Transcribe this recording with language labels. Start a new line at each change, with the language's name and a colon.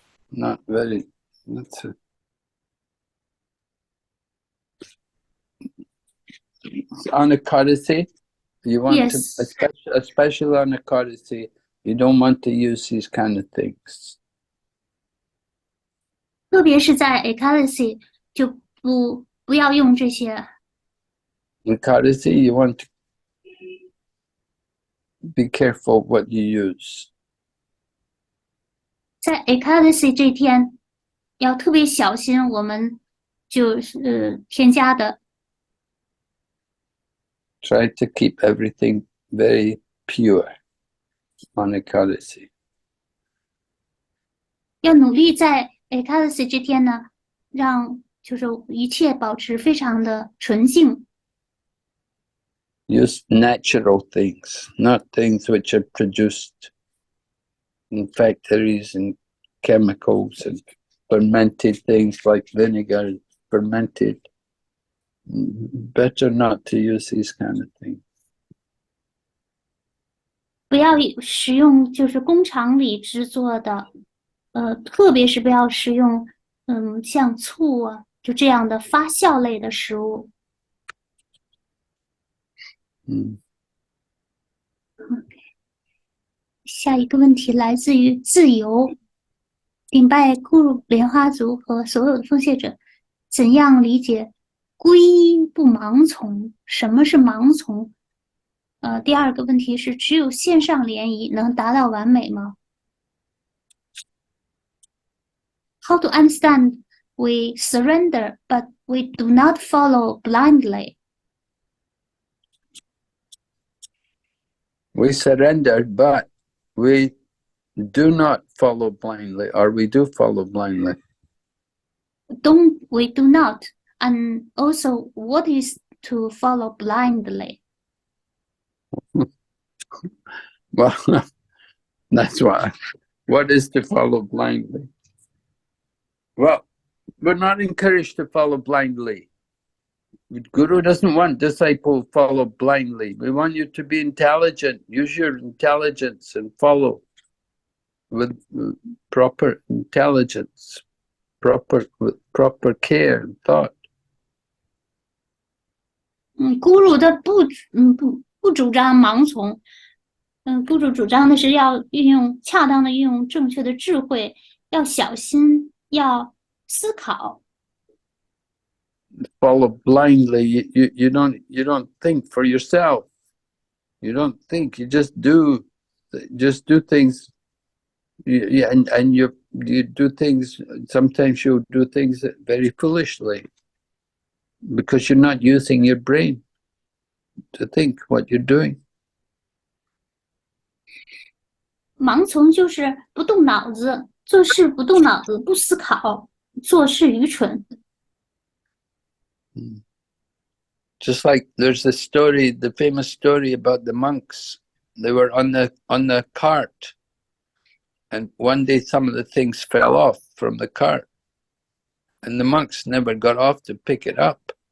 English: Not very. That's a, on Ekadasi, you want Yes. to, especially on Ekadasi, you don't want to use these kind of things.
Chinese: 特别是在 Ekadasi 就不要用这些。
English: Ekadasi, you want to be careful what you use.
Chinese: 在 Ekadasi 这天要特别小心，我们就是添加的。
English: Try to keep everything very pure on Ekadasi.
Chinese: 要努力在 Ekadasi 这天呢，让就是一切保持非常的纯净。
English: Use natural things, not things which are produced in factories and chemicals and fermented things like vinegar, fermented. Better not to use these kind of things.
Chinese: 不要食用就是工厂里制作的，特别是不要食用像醋啊就这样的发酵类的食物。下一个问题来自于自由，顶拜咕噜莲花族和所有的奉献者，怎样理解皈依不盲从？什么是盲从？第二个问题是，只有线上联谊能达到完美吗
English: ？How to understand we surrender, but we do not follow blindly. We surrender, but we do not follow blindly, or we do follow blindly. We do not. And also, what is to follow blindly? Well, that's why. What is to follow blindly? Well, we're not encouraged to follow blindly. Guru doesn't want disciples to follow blindly. We want you to be intelligent. Use your intelligence and follow with proper intelligence, with proper care and thought.
Chinese: 咕噜的不主张盲从，咕噜主张的是要恰当的运用正确的智慧，要小心，要思考。
English: Follow blindly. You don't think for yourself. You don't think. You just do. Just do things. Yeah, and you do things. Sometimes you do things very foolishly because you're not using your brain to think what you're doing.
Chinese: 盲从就是不动脑子，做事不动脑子，不思考，做事愚蠢。
English: Just like there's the story, the famous story about the monks. They were on the cart, and one day some of the things fell off from the cart, and the monks never got off to pick it up.